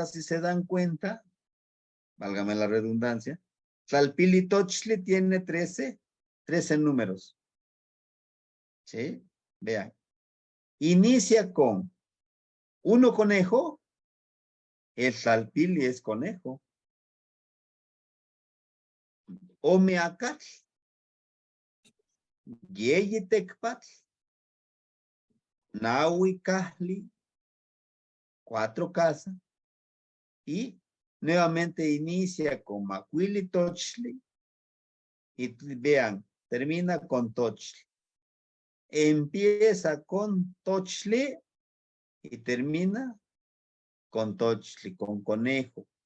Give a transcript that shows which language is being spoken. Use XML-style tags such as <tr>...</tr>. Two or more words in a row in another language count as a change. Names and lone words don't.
<es>Si se dan cuenta, válgame la redundancia, Tlalpilitochli tiene 13 números. ¿Sí? Vean. Inicia con 1 conejo. El Tlalpili es conejo. Omeacatl.</es> <nah>Yeyitecpatl. Nahuicahli.</nah> <es>4 casas. Y nuevamente inicia con Macuilitochli. Y vean, termina con Tochli. Empieza con Tochli y termina con Tochli, con conejo.</es>